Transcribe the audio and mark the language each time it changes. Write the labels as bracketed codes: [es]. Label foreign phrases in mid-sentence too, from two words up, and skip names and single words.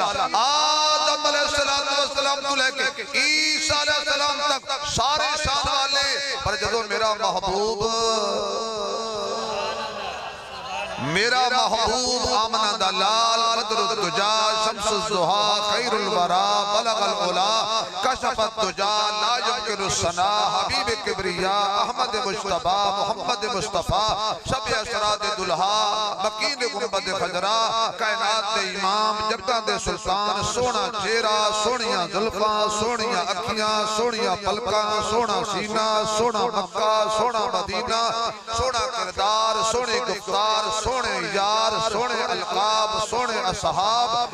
[pa] آدم علیہ السلام توں لے کے عیسیٰ علیہ السلام تک سارے شان والے. پر جدوں میرا محبوب آمنہ دا لال [ar] بدر الدجى شمس الضحى خير الورى بلغ العلى كشف الدجى لا يمكن الثناء حبيب الكبرياء [pa] احمد مصطفیٰ محمد مصطفیٰ سب اسراد دلہا مکین گنبد خضرا کائنات دے امام جگتاں دے سلطان. سوہنا چہرہ، سوہنیاں زلفاں، سوہنیاں اکھیاں، سوہنیاں پلکاں، سوہنا سینہ، سوہنا مکہ، سوہنا مدینہ، سوہنا کردار، سوہنے گفتار، سوہنے یار، سوہنے القاب، سوہنے اصحاب.